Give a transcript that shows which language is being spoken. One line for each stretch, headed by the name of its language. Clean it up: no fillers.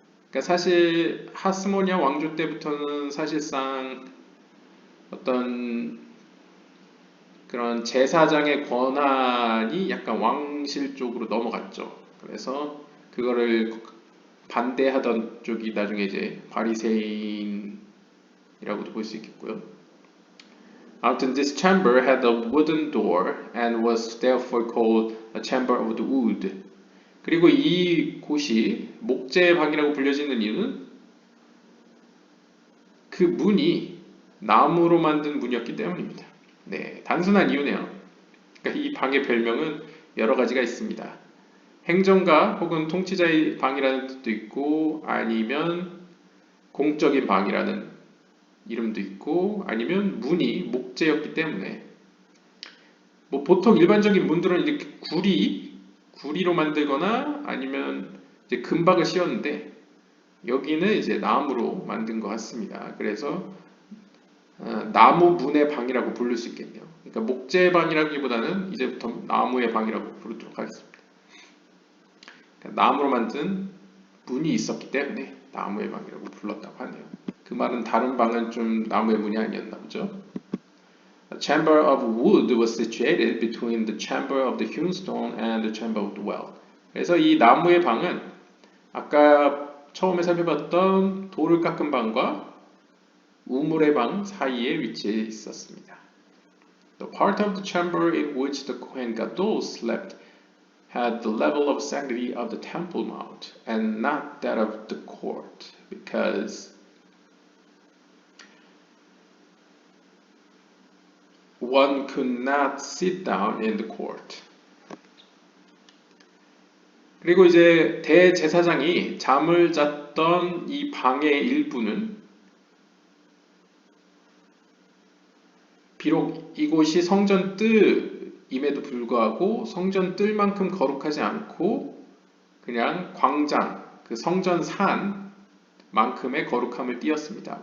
Korean: 그러니까 사실 하스모니아 왕조 때부터는 사실상 어떤 그런 제사장의 권한이 약간 왕실 쪽으로 넘어갔죠. 그래서 그거를 반대하던 쪽이 나중에 이제 바리새인이라고도 볼 수 있겠고요. 아무튼
English: this chamber had a wooden door and was therefore called a chamber of the wood.
Korean: 그리고 이 곳이 목재의 방이라고 불려지는 이유는 그 문이 나무로 만든 문이었기 때문입니다. 네, 단순한 이유네요. 그러니까 이 방의 별명은 여러 가지가 있습니다. 행정가 혹은 통치자의 방이라는 뜻도 있고 아니면 공적인 방이라는 이름도 있고 아니면 문이 목재였기 때문에 뭐 보통 일반적인 문들은 이렇게 구리로 만들거나 아니면 이제 금박을 씌웠는데 여기는 이제 나무로 만든 것 같습니다. 그래서 나무 문의 방이라고 부를 수 있겠네요. 그러니까 목재 방이라기보다는 이제부터 나무의 방이라고 부르도록 하겠습니다. 그러니까 나무로 만든 문이 있었기 때문에 나무의 방이라고 불렀다고 하네요. 그 말은 다른 방은 좀 나무의 문이 아니었나 보죠.
English: A chamber of wood was situated between the chamber of the hewn stone and the chamber of the well.
Korean: 그래서 이 나무의 방은 아까 처음에 살펴봤던 돌을 깎은 방과 우물의 방 사이에 위치해 있었습니다.
English: The part of the chamber in which the Kohen Gadol slept had the level of sanctity of the Temple Mount and not that of the court, because one could not sit down in the court.
Korean: 그리고 이제 대제사장이 잠을 잤던 이 방의 일부는 비록 이곳이 성전 뜰임에도 불구하고 성전 뜰만큼 거룩하지 않고 그냥 광장, 그 성전 산만큼의 거룩함을 띄었습니다.